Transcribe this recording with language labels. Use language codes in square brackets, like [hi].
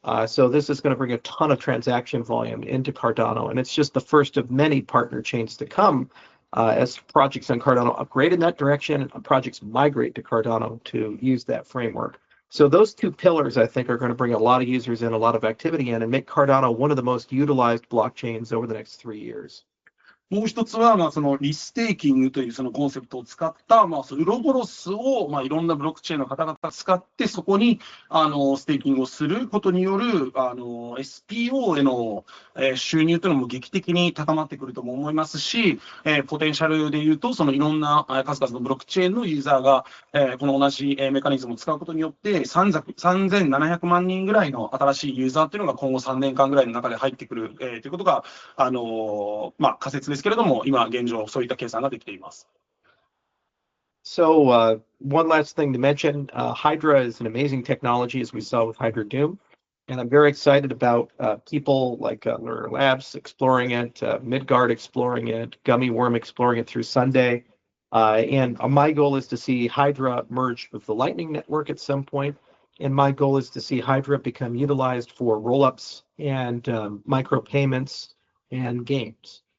[en] So this is going to bring a ton of transaction volume into Cardano, and it's just the first of many partner chains to come as projects on Cardano upgrade in that direction and projects migrate to Cardano to use that framework. So those two pillars, I think, are going to bring a lot of users in, a lot of activity in, and make Cardano one of the most utilized blockchains over the next 3 years. [ja] もう一つは、そのリステーキングというそのコンセプトを使った、そのウロボロスを、いろんなブロックチェーンの方々が使って、そこにステーキングをすることによるSPO への収入というのも劇的に高まってくるとも思いますし、ポテンシャルでいうと、そのいろんな数々のブロックチェーンのユーザーがこの同じメカニズムを使うことによって、3700万人ぐらいの新しいユーザーというのが今後3年間ぐらいの中で入ってくるということが、仮説ですけれども、今現状そういった計算ができています。 [en] So one last thing to mention, Hydra is an amazing technology, as we saw with Hydra Doom, and I'm very excited about people like Lunar Labs exploring it, Midgard exploring it, Gummy Worm exploring it through Sunday, and my goal is to see Hydra merge with the Lightning Network at some point, and my goal is to see Hydra become utilized for rollups and micropayments and games.